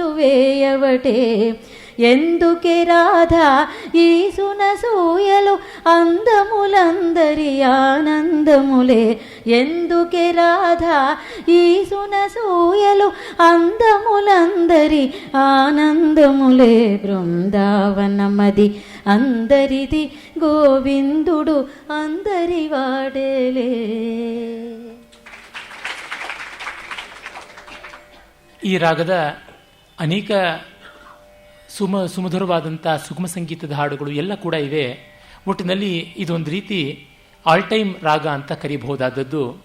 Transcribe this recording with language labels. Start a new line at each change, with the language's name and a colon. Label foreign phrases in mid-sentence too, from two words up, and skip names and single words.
Telugu: వేయవటే ఎందుకే రాధా ఈసునసూయలు అందములందరి ఆనందములే ఎందుకే రాధా ఈసునసూయలు అందములందరి ఆనందములే బృందావనమది అందరిది గోవిందుడు అందరి వాడేలే.
Kannada: ಈ ರಾಗದ ಅನೇಕ ಸುಮಧುರವಾದಂಥ ಸುಗಮ ಸಂಗೀತದ ಹಾಡುಗಳು ಎಲ್ಲ ಕೂಡ ಇವೆ. ಒಟ್ಟಿನಲ್ಲಿ ಇದೊಂದು ರೀತಿ
English: all time
Kannada: ರಾಗ ಅಂತ ಕರೀಬಹುದಾದದ್ದು.